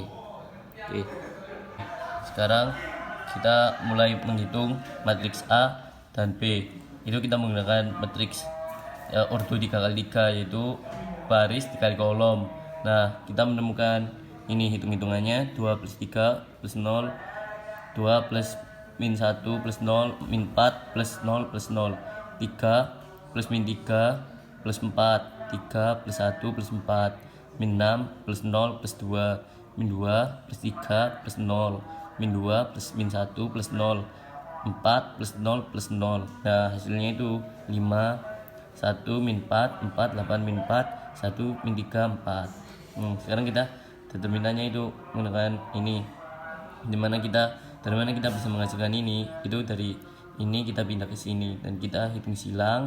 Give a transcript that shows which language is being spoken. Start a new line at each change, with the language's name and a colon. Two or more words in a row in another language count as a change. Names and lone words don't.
Indonesian: Oke. Sekarang kita mulai menghitung matriks A dan B. Itu kita menggunakan matriks ordo 3x3, yaitu baris dikali kolom. Nah, kita menemukan ini hitung-hitungannya 2 plus 3 plus 0, 2 plus min 1 plus 0, min 4 plus 0 plus 0, 3 plus min 3 plus 4, 3 plus 1 plus 4, min 6 plus 0 plus 2, min 2 plus 3 plus 0, min 2 plus min 1 plus 0, 4 plus 0 plus 0. Nah, hasilnya itu 5, 1 min 4, 4, 8 min 4, 1 min 3, 4. Sekarang kita determinannya itu menggunakan ini, dari mana kita bisa menghasilkan ini, itu dari ini kita pindah ke sini dan kita hitung silang.